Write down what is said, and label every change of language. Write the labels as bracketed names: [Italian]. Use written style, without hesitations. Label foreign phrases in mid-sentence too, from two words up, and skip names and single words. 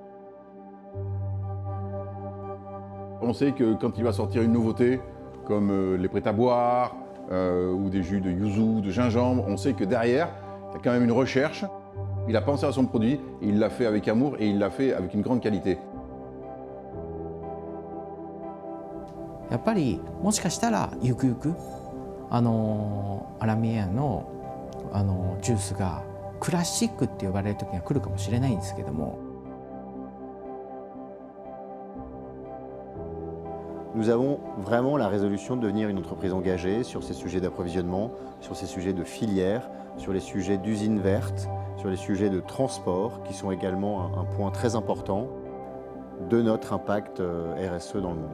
[French] On sait que quand il va sortir une nouveauté, comme les prêts à boire, ou des jus de yuzu, de gingembre, on sait que derrière, il y a quand même une recherche. Il a pensé à son produit, il l'a fait avec amour et il l'a fait avec une grande qualité. [Japanese] やっぱりもしかしたらゆくゆくアラミアのジュースがクラシックって呼ばれる時が来るかもしれないんですけども。 [French] Nous avons vraiment la résolution de devenir une entreprise engagée sur ces sujets d'approvisionnement, sur ces sujets de filière, sur les sujets d'usines vertes, sur les sujets de transport, qui sont également un point très important de notre impact RSE dans le monde.